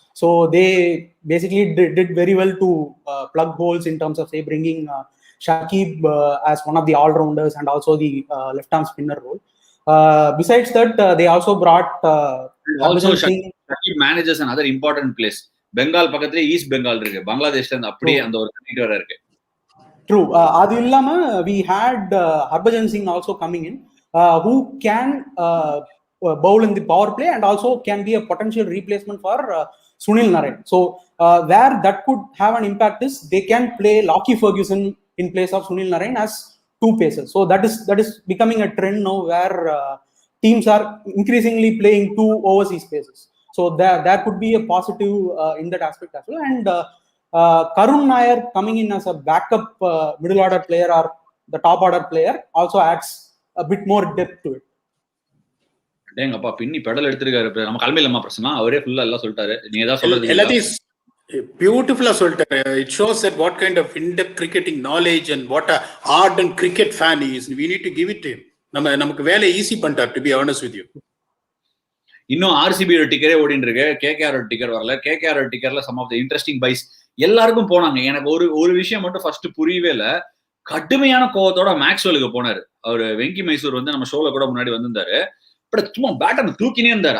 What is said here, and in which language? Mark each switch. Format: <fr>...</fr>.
<en>So they basically did very well to plug holes in terms of, say, bringing Shakib as one of the all-rounders and also the left-arm spinner role. Besides that, they also brought also Shakib manages another important place.</en> <ta>Bengal பக்கத்துல east Bengal இருக்கு, பங்களாதேஷ்ல இருந்து அப்படியே அந்த ஒரு connect வர இருக்கு.</ta> <en>True.</en> <ta>அது இல்லாம</ta> <en>we had Harbhajan Singh also coming in, who can bowl in the power play and also can be a potential replacement for Sunil Narine. So where that could have an impact is they can play Lockie Ferguson in place of Sunil Narine as 2 pacers. So that is becoming a trend now where teams are increasingly playing 2 overseas pacers. So there could be a positive in that aspect as well. And Karun Nair coming in as a backup middle order player or the top order player also adds a bit more depth to it.</en> <ta>டேங்கப்பா பின்னி pedal எடுத்துருக்காரு. நம்ம கல்மையிலமா பிரச்சனை அவரே ஃபுல்லா எல்லாம் சொல்லிட்டாரு. நீங்க ஏதாவது சொல்றது எல்லாத்தையும் பியூட்டிஃபுல்லா சொல்லிட்டாரு.</ta> <en>It shows that what kind of in-depth cricketing knowledge and what a ardent cricket fan he is. We need to give it to him.</en> <ta>நமக்கு வேலை ஈஸி பண்ணிட்டார்,</ta> <en>to be honest with you.</en> <ta>இன்னும் ஆர்சிபியோட டிக்கரே ஓடிட்டு இருக்கு. கேகேஆரோட டிக்கர் வரல. கேகேஆரோட டிக்கர்ல</ta> <en>some of the interesting buys</en> <ta>எல்லாருக்கும் போனாங்க. எனக்கு ஒரு விஷயம் மட்டும் ஃபர்ஸ்ட் புரியவே இல்லை. கடுமையான கோவத்தோட மேக்ஸ்வெலுக்கு போனாரு. அவர் வெங்கி மைசூர் வந்து நம்ம ஷோல கூட முன்னாடி வந்திருந்தாரு. பட் சும்மா பேட்டர் தூக்கினே இருந்தாரு.</ta>